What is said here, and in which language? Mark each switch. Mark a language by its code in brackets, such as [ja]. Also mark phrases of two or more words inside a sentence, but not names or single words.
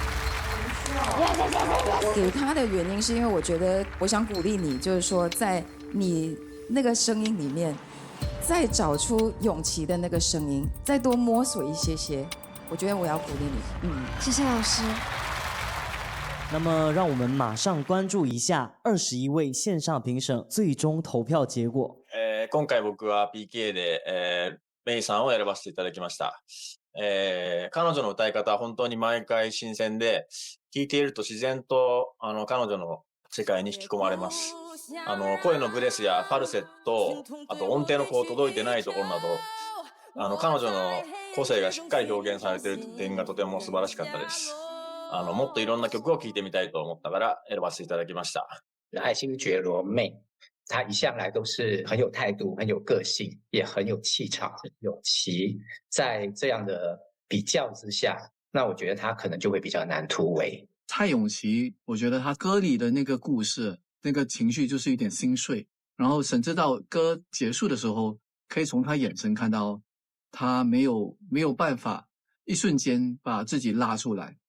[zh] 给他的原因是因为我觉得我想鼓励你，就是说在你那个声音里面，再找出永琪的那个声音，再多摸索一些。我觉得我要鼓励你。谢谢老师。那么让我们马上关注一下21位线上评审最终投票結果。 [ja] 今回僕は PK で、メイさんを選ばせていただきました。彼女の歌い方は本当に毎回新鮮で、聴いていると自然と彼女の世界に引き込まれます。声のブレスやファルセット、あと音程の届いてないところなど、彼女の個性がしっかり表現されている点がとても素晴らしかったです。もっといろんな曲を聴いてみたいと思ったから選ばせていただきました。 [zh] 爱新觉罗妹，她一向来都是很有态度、很有个性，也很有气场。永琪在这样的比较之下，那我觉得她可能就会比较难突围。蔡永琪，我觉得她歌里的那个故事、那个情绪就是有点心碎，然后甚至到歌结束的时候，可以从她眼神看到他没有办法一瞬间把自己拉出来。